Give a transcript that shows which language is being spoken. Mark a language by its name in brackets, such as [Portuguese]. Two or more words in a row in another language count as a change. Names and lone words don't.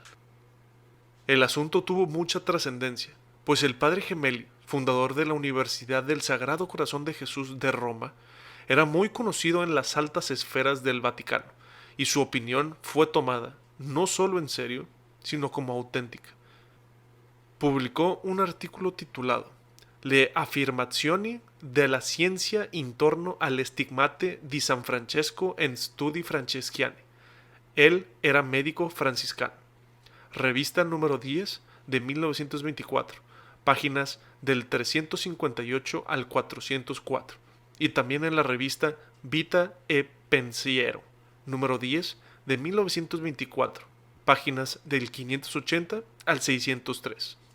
[Spanish] El asunto tuvo mucha trascendencia, pues el padre Gemelli, fundador de la Universidad del Sagrado Corazón de Jesús de Roma, era muy conocido en las altas esferas del Vaticano, y su opinión fue tomada no solo en serio, sino como auténtica. Publicó un artículo titulado Le affermazioni della scienza intorno alle stigmate di San Francesco en studi franceschiani. Él era médico franciscano. Revista número 10 de 1924, páginas del 358 al 404, y también en la revista Vita e Pensiero, número 10 de 1924, páginas del 580 al 603.